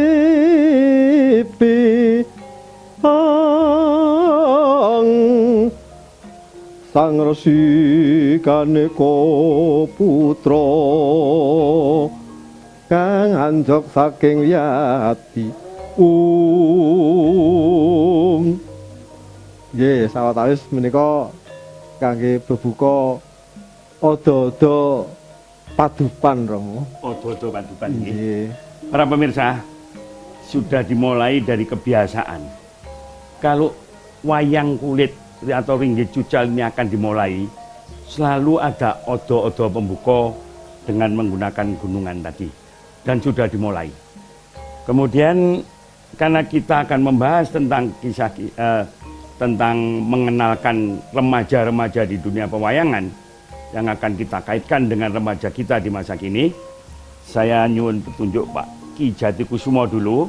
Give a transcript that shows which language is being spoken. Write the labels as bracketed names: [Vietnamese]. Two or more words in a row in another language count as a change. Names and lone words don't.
[Javanese] sang resi kaneka putra kang anjok saking yati nggih sawetawis menika kangge bebuka odo-odo padupan Romo. Odo-odo padupan nggih. [Indonesian] Para pemirsa, sudah dimulai dari kebiasaan. Kalau wayang kulit atau ringgit cucal ini akan dimulai, selalu ada odo-odo pembuka dengan menggunakan gunungan tadi, dan sudah dimulai. Kemudian karena kita akan membahas tentang kisah tentang mengenalkan remaja-remaja di dunia pewayangan yang akan kita kaitkan dengan remaja kita di masa kini, saya nyuwun petunjuk Pak Ki Jatikusumo dulu.